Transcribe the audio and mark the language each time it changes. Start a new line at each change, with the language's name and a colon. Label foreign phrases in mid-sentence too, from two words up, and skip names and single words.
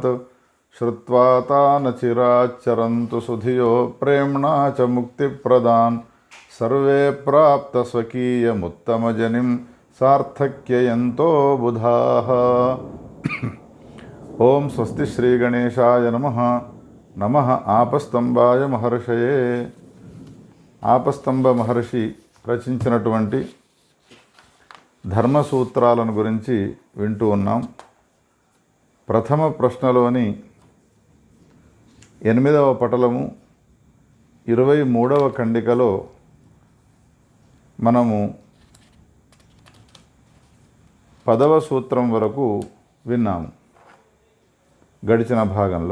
Sanskrit: श्रुत्वा तान् चिराच्चरन्तु सुधियो प्रेम्णा च मुक्तिप्रदान्। सर्वे प्राप्तस्वकीयमुत्तमजनिं सार्थक्ययन्तो बुधाः। ఓం స్వస్తి శ్రీ గణేశాయ నమః. నమః ఆపస్తంభాయ మహర్షయే.
Telugu: ఆపస్తంభ మహర్షి రచించినటువంటి ధర్మసూత్రాలను గురించి వింటూ ఉన్నాం. ప్రథమ ప్రశ్నలోని 8వ పటలము 23వ ఖండికలో మనము 10వ సూత్రం వరకు విన్నాము గడిచిన భాగంలో.